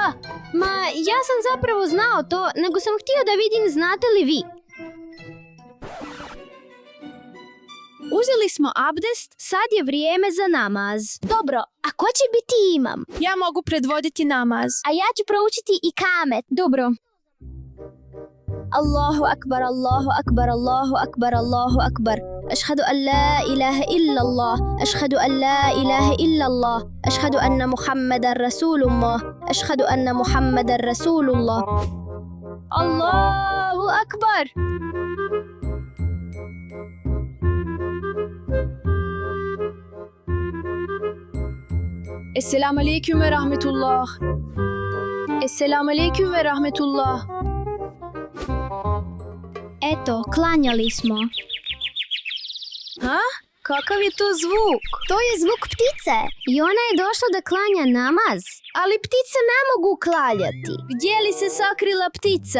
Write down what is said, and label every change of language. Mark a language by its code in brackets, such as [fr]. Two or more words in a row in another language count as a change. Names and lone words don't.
[bs] Ma, ja sam zapravo znao to, nego sam htio da vidim znate li vi. Uzeli smo abdest, sad je vrijeme za namaz. Dobro, a ko će biti imam? Ja mogu predvoditi namaz. A ja ću proučiti i kamet. Dobro. [ar] الله أكبر، الله أكبر، الله أكبر، الله أكبر. أشهد أن لا إله إلا الله. أشهد أن لا إله إلا الله. أشهد أن محمدا رسول الله. أشهد أن محمدا رسول الله. الله أكبر. السلام عليكم ورحمة الله. السلام عليكم ورحمة الله. [bs] Eto, klanjali smo. Ha? Kakav je to zvuk? To je zvuk ptice. I ona je došla da klanja namaz. Ali ptice ne mogu klanjati. Gdje li se sakrila ptica?